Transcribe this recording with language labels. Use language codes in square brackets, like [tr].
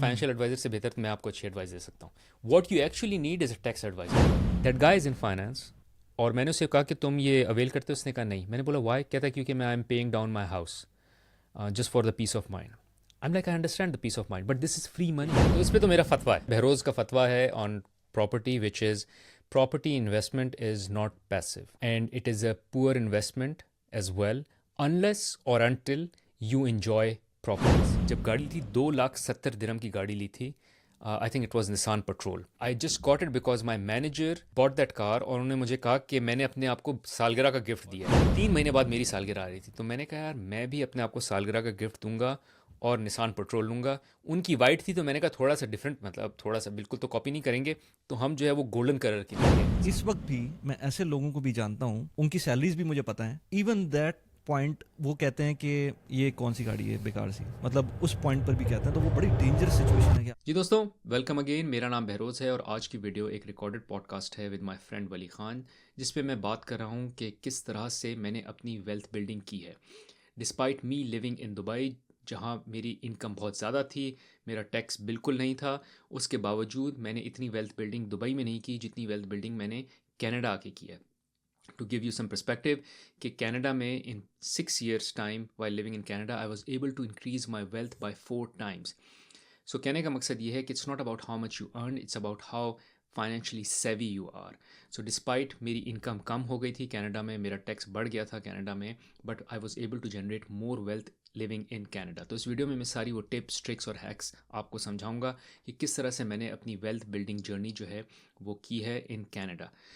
[ur] Financial advisor سے بہتر تو میں آپ کو اچھی ایڈوائس دے سکتا ہوں. [en] What you actually need is a tax advisor. That guy is in finance. [ur] اور میں نے اسے کہا کہ تم یہ اویل کرتے ہو؟ اس نے کہا نہیں. میں نے بولا وائی؟ کہتا ہے کیونکہ میں [en] I am paying down my house just for the peace of mind. I am like I understand the peace of mind but this is free money. [ur] تو اس پہ تو میرا فتویٰ ہے، بہروز کا فتویٰ ہے [en] On property, which is property investment is not passive and it is a poor investment as well unless or until you enjoy properties. [ur] جب گاڑی تھی 2,70,000 کی گاڑی لی تھی، [en] I think it was Nissan Patrol. I just got it because my manager bought that car [ur] اور انہوں نے مجھے کہا کہ میں نے اپنے آپ کو سالگرہ کا گفٹ دیا ہے. 3 مہینے بعد میری سالگرہ آ رہی تھی، تو میں نے کہا یار میں بھی اپنے آپ کو سالگرہ کا گفٹ دوں گا اور نسان پٹرول لوں گا. ان کی وائٹ تھی تو میں نے کہا تھوڑا سا ڈفرینٹ، مطلب تھوڑا سا، بالکل تو کاپی نہیں کریں گے، تو ہم جو ہے وہ گولڈن کلر کی لیں گے. اس وقت بھی میں ایسے لوگوں کو بھی جانتا ہوں، ان کی سیلریز بھی مجھے پتہ ہیں. ایون دیٹ پوائنٹ وہ کہتے ہیں کہ یہ کون سی گاڑی ہے بیکار سی، مطلب اس پوائنٹ پر بھی کہتے ہیں. تو وہ بڑی ڈینجرس سچویشن ہے. کیا جی دوستوں، ویلکم اگین. میرا نام بہروز ہے اور آج کی ویڈیو ایک ریکارڈڈ پوڈ کاسٹ ہے [en] with my friend [ur] ولی خان، جس پہ میں بات کر رہا ہوں کہ کس طرح سے میں نے اپنی ویلتھ بلڈنگ کی ہے [en] despite me living in Dubai, [ur] جہاں میری انکم بہت زیادہ تھی، میرا ٹیکس بالکل نہیں تھا. اس کے باوجود میں نے اتنی ویلتھ بلڈنگ دبئی میں نہیں کی جتنی ویلتھ بلڈنگ میں نے کینیڈا آ کے کی ہے. [en] to give you some perspective, [ur] کہ کینیڈا میں ان 6 years time [en] while living in Canada I was able to increase my wealth by 4 times. [ur] سو کہنے کا مقصد یہ ہے کہ [en] It's not about how much you earn, it's about how financially savvy you are. [ur] So despite میری income کم ہو گئی تھی Canada میں، میرا ٹیکس بڑھ گیا تھا کینیڈا میں، [en] But I was able to generate more wealth living in Canada. [ur] تو اس ویڈیو میں ساری وہ ٹپس، ٹرکس اور ہیکس آپ کو سمجھاؤں گا کہ کس طرح سے میں نے اپنی ویلتھ بلڈنگ جرنی جو ہے وہ کی ہے ان کینیڈا.